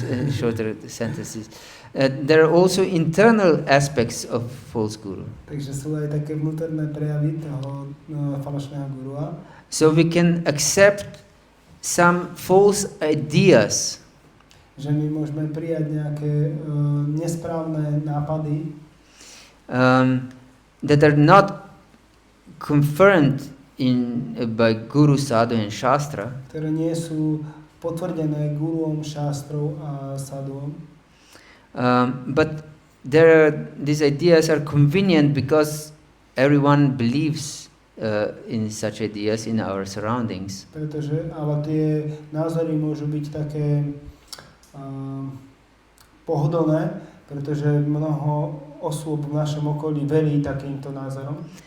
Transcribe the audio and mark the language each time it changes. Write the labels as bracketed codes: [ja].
[en] Shorter sentences. There are also internal aspects of false guru. [sk] Takže sú aj také vnútorné prejavy toho falošného gurua. [en] So we can accept some false ideas. [sk] Že my môžeme prijať nejaké nesprávne nápady, [en] that are not confirmed by Guru, Sadhu and Shastra. [sk] Ktoré nie sú potvrdené guruom, šástrou a sadhuom. [en] But these ideas are convenient because everyone believes in such ideas in our surroundings. [sk] Ale tie názory môžu byť také pohodlné, pretože mnoho osôb v našom okolí verí takýmto názorom.